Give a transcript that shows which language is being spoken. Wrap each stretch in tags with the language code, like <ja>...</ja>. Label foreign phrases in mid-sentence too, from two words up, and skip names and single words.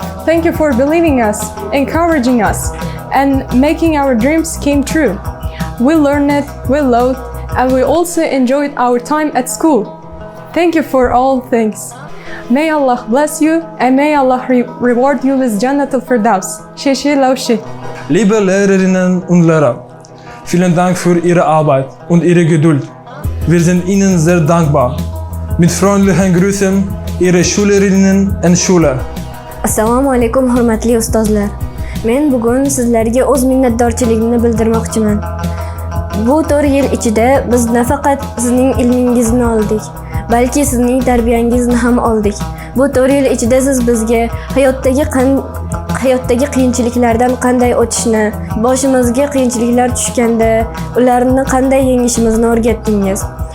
<en>Thank you for believing us, encouraging us, and making our dreams came true. We learned it, we loved, and we also enjoyed our time at school. Thank you for all things. May Allah bless you and may Allah reward you with Jannat al-Firdaus. Sheshi Laushi.</en> <de>Liebe Lehrerinnen und Lehrer, vielen Dank für Ihre Arbeit und Ihre Geduld. Wir sind Ihnen sehr dankbar. Mit freundlichen Grüßen, Ihre Schülerinnen und Schüler.</de> <uz>Assalomu alaykum hurmatli ustozlar. Men bugun sizlarga o'z minnatdorchiligimni bildirmoqchiman. Bu 4 yil ichida biz nafaqat sizning ilmingizni oldik, balki sizning tarbiyangizni ham oldik. Bu 4 yil ichida siz bizga hayotdagi qiyinchiliklardan qanday o'tishni, boshimizga qiyinchiliklar tushganda ularni qanday yengishimizni o'rgatdingiz.</uz>